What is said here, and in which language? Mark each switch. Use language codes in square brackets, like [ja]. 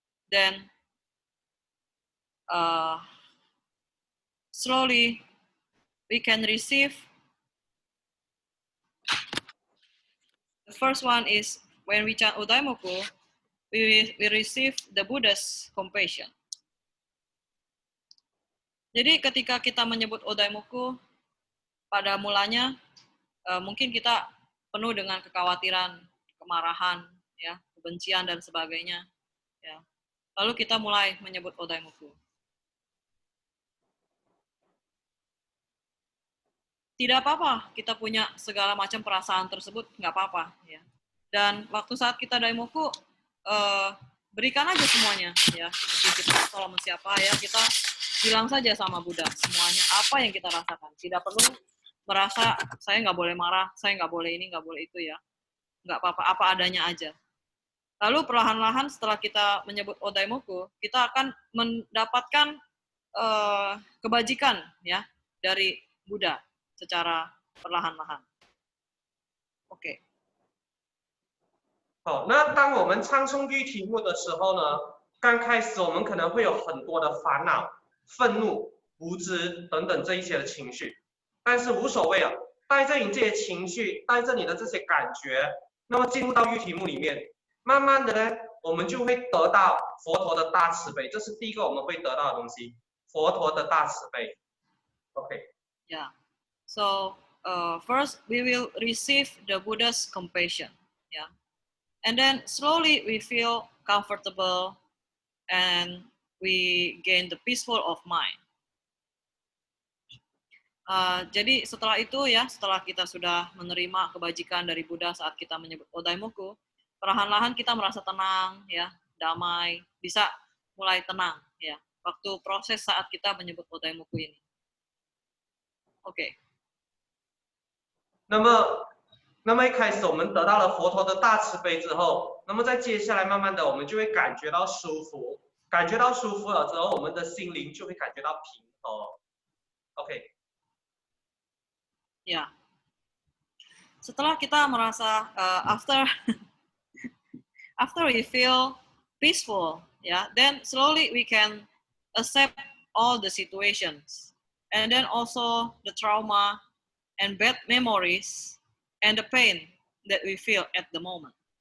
[en] Then slowly we can receive. The first one is when we chant Odaimoku, we receive the Buddha's compassion. [id] Jadi ketika kita menyebut Odaimoku, pada mulanya mungkin kita penuh dengan kekhawatiran, kemarahan, ya, kebencian dan sebagainya. Ya. Lalu kita mulai menyebut Odaimoku. Tidak apa-apa, kita punya segala macam perasaan tersebut, nggak apa-apa. Ya. Dan waktu saat kita Daimoku, berikan aja semuanya. Ya. Mungkin kita kalau siapa ya, kita bilang saja sama Buddha semuanya apa yang kita rasakan. Tidak perlu merasa saya nggak boleh marah, saya nggak boleh ini, nggak boleh itu ya. Nggak apa-apa, apa adanya aja. Lalu perlahan-lahan setelah kita menyebut Odaimoku, kita akan mendapatkan kebajikan ya dari Buddha secara perlahan-lahan. OK。 [zh] 好，那当我们唱诵句题目的时候呢，刚开始我们可能会有很多的烦恼、愤怒、无知等等这一些的情绪，但是无所谓啊，带着你这些情绪，带着你的这些感觉，那么进入到喻题目里面，慢慢的呢，我们就会得到佛陀的大慈悲，这是第一个我们会得到的东西，佛陀的大慈悲。 OK。 Yeah. [en] So first we will receive the Buddha's compassion. Yeah. And then slowly we feel comfortable and we gain the peaceful of mind. [id] Jadi setelah itu ya, setelah kita sudah menerima kebajikan dari Buddha saat kita menyebut Odaimoku, perlahan-lahan kita merasa tenang ya, damai, bisa mulai tenang ya, waktu proses saat kita menyebut Odaimoku ini. OK。 [zh] 那么一开始我们得到了佛陀的大慈悲之后，那么在接下来慢慢的我们就会感觉到舒服，感觉到舒服了之后，我们的心灵就会感觉到平和。 OK。 Ya. [id] Setelah kita merasa [en] after we feel peaceful, yeah, then slowly we can accept all the situations, and then also the trauma and bad memories and the pain that we feel at the moment.